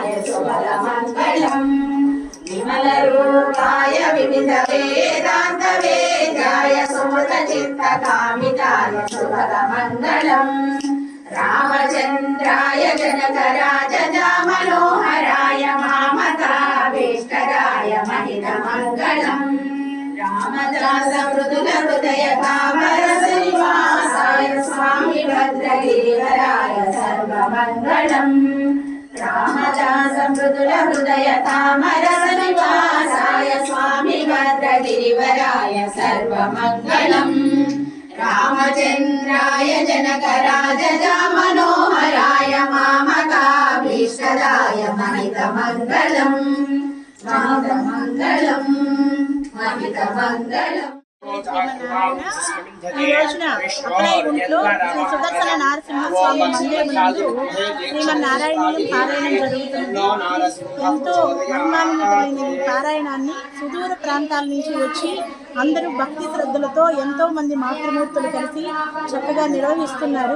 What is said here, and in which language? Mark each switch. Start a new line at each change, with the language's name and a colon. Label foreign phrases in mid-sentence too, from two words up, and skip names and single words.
Sanskrit: శుభమంగళం విమలరూపాయ వివిధ వేదాంత వేద్యాయ సుముఖచిత్తకామితాయ శుభమంగళం రామచంద్రాయ జనకరాజ మనోహరాయ మామకాభీష్టదాయ మహితమంగళం రామదాస మృదుల హృదయ కామరస నివాసాయ స్వామి गिरिवराय सर्वमङ्गलम् रामदास मृदुल हृदय तामरस निवासाय स्वामी भद्रगिरिवराय सर्वमङ्गलम् रामचन्द्राय जनकराजजा मनोहराय मामकाभीष्टदाय महितमङ्गलम् महितमङ्गलम् महितमङ्गलम्
Telugu: ఈ రోజున అప్లైగుంట్లో శ్రీ సుదర్శన నరసింహస్వామి మందిరం నందు శ్రీమన్నారాయణీయం పారాయణం జరుగుతుంది. ఎంతో మహిమాన్వితమైన ఈ పారాయణాన్ని సుదూర ప్రాంతాల నుంచి వచ్చి అందరూ భక్తి శ్రద్ధలతో ఎంతో మంది మాతృమూర్తులు కలిసి చక్కగా నిర్వహిస్తున్నారు.